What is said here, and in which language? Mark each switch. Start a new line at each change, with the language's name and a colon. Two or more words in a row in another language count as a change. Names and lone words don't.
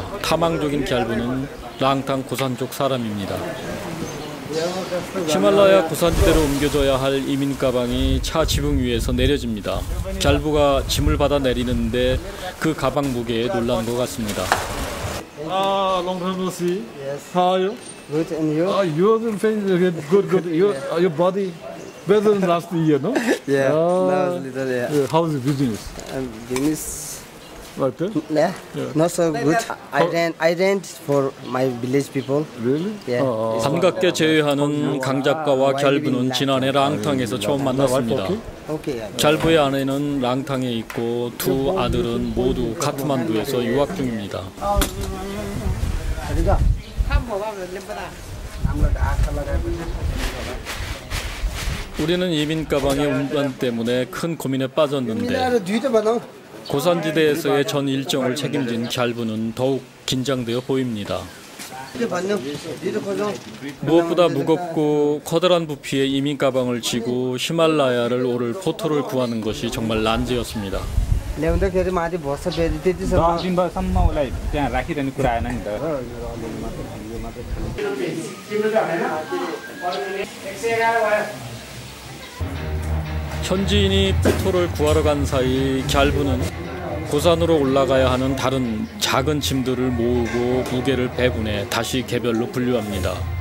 Korean: 탐망적인 갸르부는 랑탕 고산 쪽 사람입니다. 히말라야 고산지대로 옮겨져야 할 이민 가방이 차 지붕 위에서 내려집니다. 갸르부가 짐을 받아 내리는데 그 가방 무게에 놀란 것 같습니다.
English: Long time no see. Yes. How are you? Good, and you? You're good, good. Your body better than last year, no? Yeah. Ah. Now it's little, yeah. How's the business? Business, Like that? yeah, Yeah. not so good. I rent for my village people. Really? Yeah.
Korean: 반갑게 제외하는 강 작가와 갸루는 지난해 랑탕에서 처음 만났습니다.
English: Okay. Yeah.
Korean: 갸루의 아내는 랑탕에 있고 두 아들은 모두 카트만두에서 유학 중입니다. 우리는 이민 가방의 운반 때문에 큰 고민에 빠졌는데 고산지대에서의 전 일정을 책임진 갸루는 더욱 긴장되어 보입니다. 무엇보다 무겁고 커다란 부피의 이민 가방을 지고 히말라야를 오를 포토를 구하는 것이 정말 난제였습니다.
Nepali: ल्याउँदाखेरि माथि बस्छ फेरि त्यतिसम्म 10 दिनसम्म उसलाई त्यहाँ राखिरहने कुरा आएन नि त
Korean: 현지인이 포토를 구하러 간 사이 갸루는 고산으로 올라가야 하는 다른 작은 짐들을 모으고 무게를 배분해 다시 개별로 분류합니다.